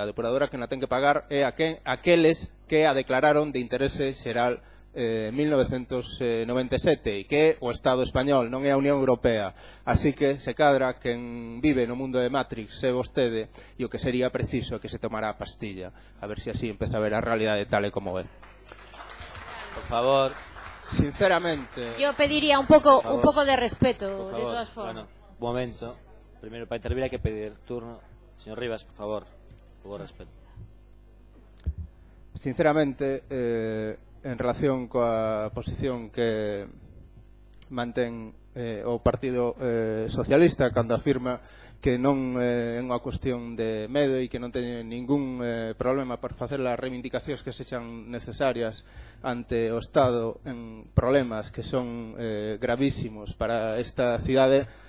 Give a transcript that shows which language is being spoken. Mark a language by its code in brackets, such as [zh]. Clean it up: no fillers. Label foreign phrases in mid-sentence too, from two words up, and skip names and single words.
[gl] A depuradora que na ten que pagar é aqueles que a declararon de interese xeral 1997 e que o Estado español, non é a Unión Europea. Así que se cadra quen vive no mundo de Matrix é vostede, e o que sería preciso é que se tomara a pastilla, a ver se así empeza a ver a realidade tal e como é. [es] Por favor. Sinceramente, yo pediría un poco de respeto, de todas Bueno, formas. un momento. Primero, para intervenir hay que pedir turno. Señor Rivas, por favor, respeto. [gl] Sinceramente, en relación coa posición que mantén o Partido Socialista cando afirma que non é unha cuestión de medo e que non teñen ningún problema por facer as reivindicacións que sexan necesarias ante o Estado en problemas que son gravísimos para esta cidade,